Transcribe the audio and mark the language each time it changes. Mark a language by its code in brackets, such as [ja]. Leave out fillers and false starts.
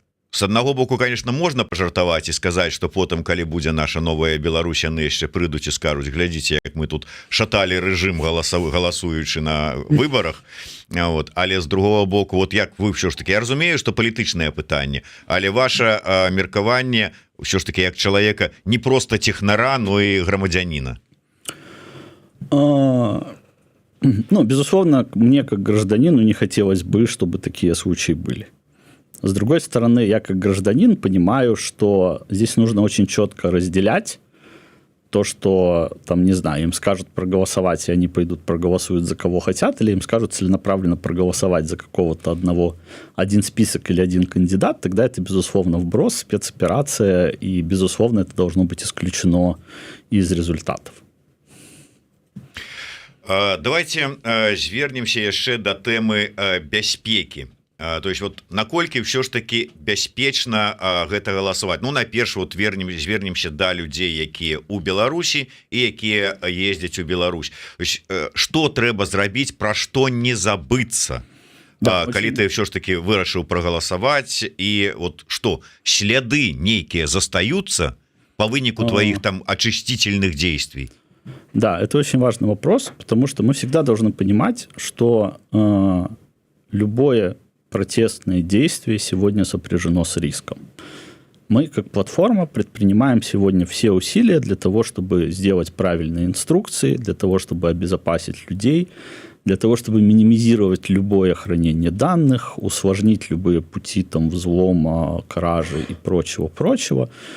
[be] С аднаго боку, конечно, можна пажартаваць і сказаць, што потым, калі будзе наша новая Беларусь, яны яшчэ прыйдуць і скажуць: глядзіце, як мы тут шаталі рэжым галасуючы на выбарах. Вот. Але з другого боку, вот як вы ўсё ж таки, я разумею, што палітычнае пытанне, але ваше меркаванне ўсё ж таки як чалавека не просто технара, но і грамадзяніна. [ru] Ну, безусловно, мне как гражданину не хотелось бы, чтобы такие случаи были. С другой стороны, я как гражданин понимаю, что здесь нужно очень четко разделять то, что, там, не знаю, им скажут проголосовать, и они пойдут проголосуют за кого хотят, или им скажут целенаправленно проголосовать за какого-то один список или один кандидат, тогда это, безусловно, вброс, спецоперация, и, безусловно, это должно быть исключено из результатов. [be] Давайте звернемся яшчэ да тэмы бяспекі. То есть вот наколькі ўсё ж таки бяспечна гэта галасаваць. Ну найперш вот звернемся да людзей, якія у Беларусі і якія ездзяць у Беларусь. Што трэба зрабіць, пра што не забыцца, калі ты ўсё ж таки вырашыў прагаласаваць, і вот што сляды нейкія застаюцца по выніку твоих там [ru] очистительных действий? Да, это очень важный вопрос, потому что мы всегда должны понимать, что любое протестное действие сегодня сопряжено с риском. Мы, как платформа, предпринимаем сегодня все усилия для того, чтобы сделать правильные инструкции, для того, чтобы обезопасить людей, для того, чтобы минимизировать любое хранение данных, усложнить любые пути там, взлома, кражи и прочего-прочего.